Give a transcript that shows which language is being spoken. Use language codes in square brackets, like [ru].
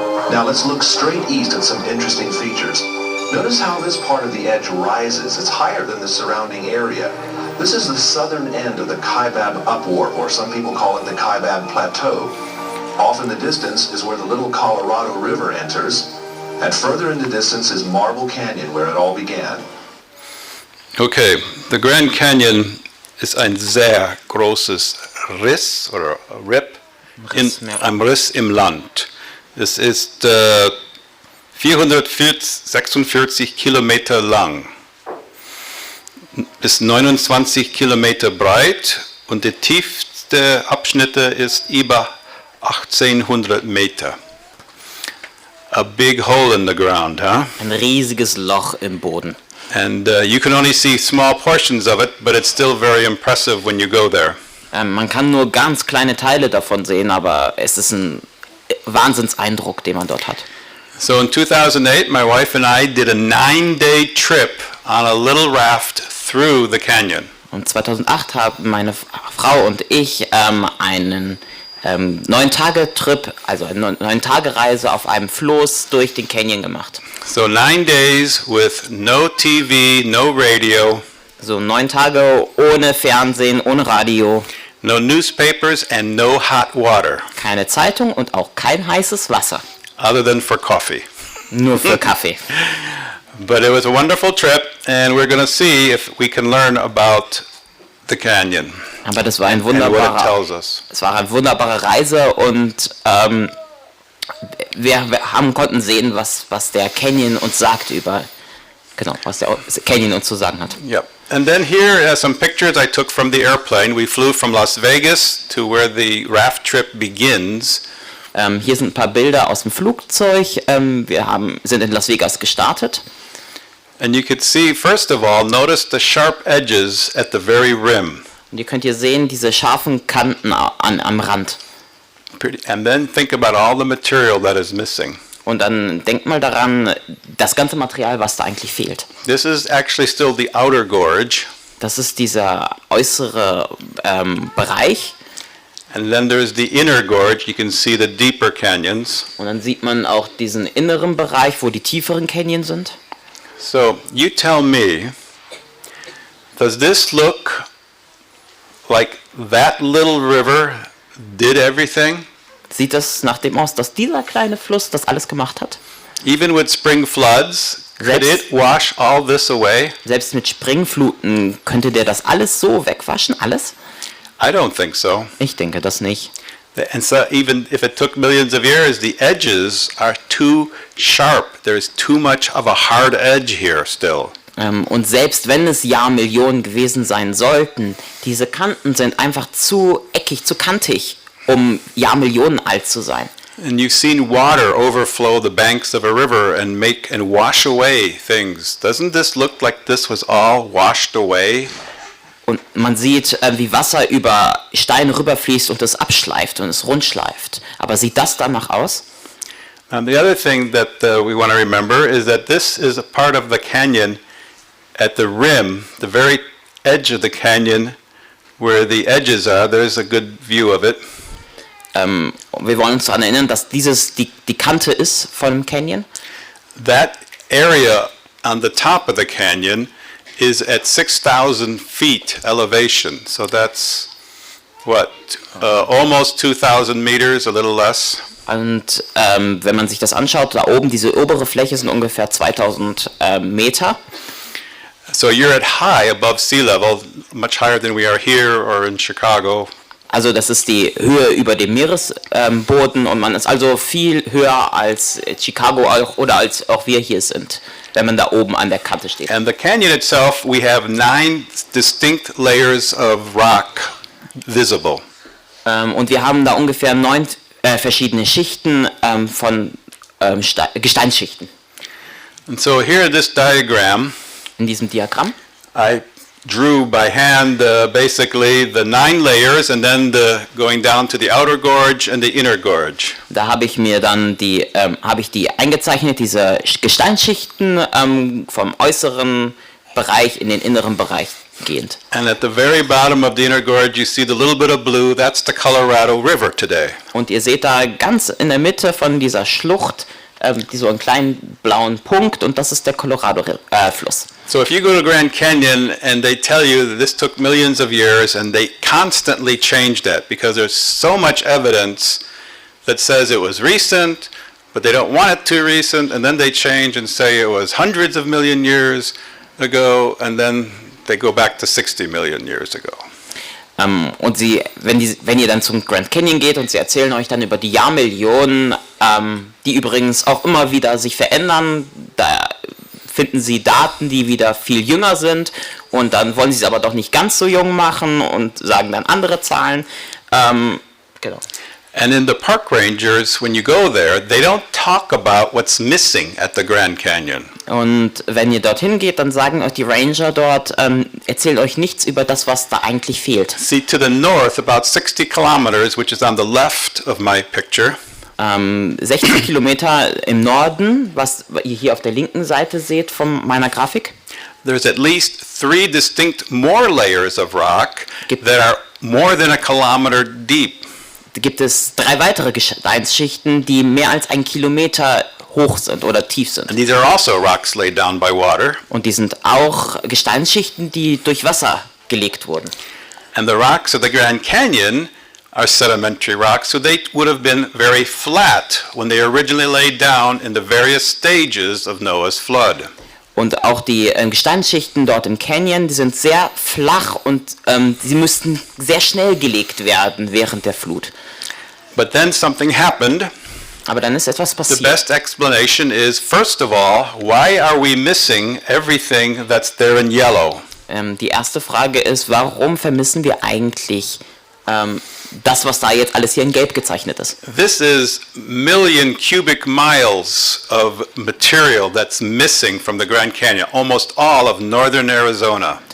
[en] Now let's look straight east at some interesting features. Notice how this part of the edge rises. It's higher than the surrounding area. This is the southern end of the Kaibab Upwarp, or some people call it the Kaibab Plateau. Off in the distance is where the little Colorado River enters, and further in the distance is Marble Canyon, where it all began. Okay, the [de] Grand Canyon ist ein sehr großes Riss oder Rip, ein Riss im Land. Es ist 446 Kilometer lang, bis 29 Kilometer breit und der tiefste Abschnitt ist über 1800 Meter. [en] A big hole in the ground, huh? [de] Ein riesiges Loch im Boden. [en] And you can only see small portions of it, but it's still very impressive when you go there. [de] Man kann nur ganz kleine Teile davon sehen, aber es ist ein Wahnsinnseindruck, den man dort hat. [en] So in 2008, my wife and I did a 9-day trip on a little raft through the canyon. [de] Und 2008 haben meine Frau und ich einen 9-Tage-Trip, also eine 9-Tage-Reise auf einem Floß durch den Canyon gemacht. [en] So 9 days with no TV, no radio, [de] So 9 Tage ohne Fernsehen, ohne Radio, [en] no newspapers and no hot water, [de] keine Zeitung und auch kein heißes Wasser. [en] other than for coffee. [de] Nur für Kaffee. [en] But it was a wonderful trip, and we're going to see if we can learn about the canyon [de] Aber das war [en] and what it tells us. [de] Es war eine wunderbare Reise und wir konnten sehen, was der Canyon uns sagt was der Canyon uns zu sagen hat. [en] Yep. And then here are some pictures I took from the airplane. We flew from Las Vegas to where the raft trip begins. [de] Hier sind ein paar Bilder aus dem Flugzeug. Wir sind in Las Vegas gestartet. [en] And you could see, first of all, notice the sharp edges at the very rim. [de] Und ihr könnt hier sehen, diese scharfen Kanten am Rand. [en] And then think about all the material that is missing. [de] Und dann denkt mal daran, das ganze Material, was da eigentlich fehlt. [en] This is actually still the outer gorge. [de] Das ist dieser äußere Bereich. [en] And then there's the inner gorge. You can see the deeper canyons. [de] Und dann sieht man auch diesen inneren Bereich, wo die tieferen Canyon sind. [en] So you tell me, does this look like that little river did everything? [de] Sieht das nach dem aus, dass dieser kleine Fluss das alles gemacht hat? [en] Even with spring floods, could [de] Selbst- [en] it wash all this away? [de] Selbst mit Springfluten könnte der das alles so wegwaschen, alles? [en] I don't think so. [de] Ich denke das nicht. [en] And so even if it took millions of years, the edges are too sharp. There's too much of a hard edge here still. [de] Und selbst wenn es Jahrmillionen gewesen sein sollten, diese Kanten sind einfach zu eckig, zu kantig, um Jahrmillionen alt zu sein. [en] And you've seen water overflow the banks of a river and wash away things. Doesn't this look like this was all washed away? [de] Und man sieht, wie Wasser über Steine rüberfließt und es abschleift und es rundschleift. Aber sieht das danach aus? [en] And the other thing that we want to remember is that this is a part of the canyon at the rim, the very edge of the canyon where the edges are. There's a good view of it. [de] Wir wollen uns daran erinnern, dass dieses die Kante ist von dem Canyon. [en] That area on the top of the canyon is at 6,000 feet elevation. So that's almost 2,000 meters, a little less. [de] Und wenn man sich das anschaut, da oben, diese obere Fläche sind ungefähr 2000 Meter. [en] So you're at high above sea level, much higher than we are here or in Chicago. [de] Also das ist die Höhe über dem Meeresboden und man ist also viel höher als Chicago oder als auch wir hier sind, wenn man da oben an der Kante steht. [en] And the canyon itself, we have 9 distinct layers of rock visible. [de] Und wir haben da ungefähr 9 verschiedene Schichten von Gesteinsschichten. [en] And so here in this diagram, [de] In diesem Diagramm [en] I drew by hand basically the 9 layers and then going down to the outer gorge and the inner gorge. [de] Da habe ich mir dann die eingezeichnet, diese Gesteinsschichten vom äußeren Bereich in den inneren Bereich gehend. [en] And at the very bottom of the inner gorge you see the little bit of blue, that's the Colorado River today. [de] Und ihr seht da ganz in der Mitte von dieser Schlucht so einen kleinen blauen Punkt und das ist der Colorado-Fluss. [en] So if you go to Grand Canyon and they tell you that this took millions of years and they constantly change that because there's so much evidence that says it was recent, but they don't want it too recent, and then they change and say it was hundreds of million years ago, and then they go back to 60 million years ago. [de] Und wenn ihr dann zum Grand Canyon geht und sie erzählen euch dann über die Jahrmillionen, die übrigens auch immer wieder sich verändern, da finden sie Daten, die wieder viel jünger sind, und dann wollen sie es aber doch nicht ganz so jung machen und sagen dann andere Zahlen. Genau. [en] And in the park rangers, when you go there, they don't talk about what's missing at the Grand Canyon. [de] Und wenn ihr dorthin geht, dann sagen euch die Ranger dort, erzählen euch nichts über das, was da eigentlich fehlt. [en] See, to the north, about 60 kilometers, which is on the left of my picture, [de] 60 Kilometer im Norden, was ihr hier auf der linken Seite seht von meiner Grafik, [en] there's at least 3 distinct more layers of rock that are more than a kilometer deep. [de] gibt es 3 weitere Gesteinsschichten, die mehr als 1 Kilometer hoch sind oder tief sind. [en] And these are also rocks laid down by water. [de] Und die sind auch Gesteinsschichten, die durch Wasser gelegt wurden. [en] And the rocks of the Grand Canyon are sedimentary rocks, so they would have been very flat when they originally laid down in the various stages of Noah's flood. [de] Und auch die Gesteinsschichten dort im Canyon, die sind sehr flach und sie müssten sehr schnell gelegt werden während der Flut. [en] But then something happened. [de] Aber dann ist etwas [en] The [de] passiert. [en] best explanation is, first of all, why are we missing everything that's there in yellow? [de] Die erste Frage ist, warum vermissen wir eigentlich das, was da jetzt alles hier in Gelb gezeichnet ist? [en] This is million cubic miles of material that's missing from the Grand Canyon, almost all of northern Arizona.